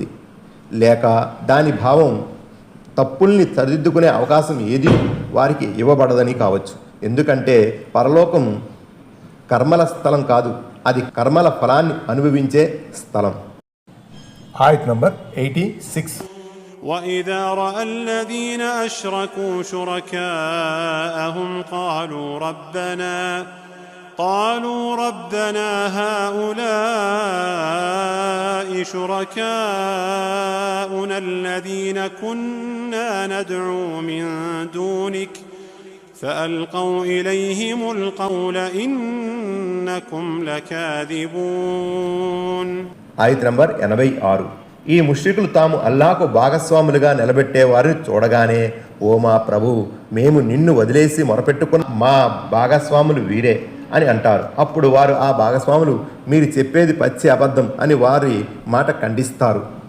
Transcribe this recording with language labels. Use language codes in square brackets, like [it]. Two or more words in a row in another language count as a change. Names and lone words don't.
[te] లేక దాని భావం తప్పుల్ని సరిదిద్దుకునే అవకాశం ఏది వారికి ఇవ్వబడదని కావచ్చు. ఎందుకంటే పరలోకం కర్మల స్థలం కాదు, అది కర్మల ఫలాన్ని అనుభవించే స్థలం. ఆయత్ నంబర్ 86. [ar] وإذا رأى الذين أشركوا شركاءهم قالوا ربنا هؤلاء شركاؤنا الذين كنا ندعو من دونك فألقوا إليهم القول إنكم لكاذبون. [te] ఆయత్ నంబర్ 86. ఈ ముష్రికులు తాము అల్లాహకు భాగస్వాములుగా నిలబెట్టే వారిని చూడగానే, ఓ మా ప్రభు, మేము నిన్ను వదిలేసి మొరపెట్టుకున్న మా భాగస్వాములు వీరే అని అంటారు. అప్పుడు వారు ఆ భాగస్వాములు మీరు చెప్పేది పచ్చి అబద్ధం అని వారి మాట ఖండిస్తారు.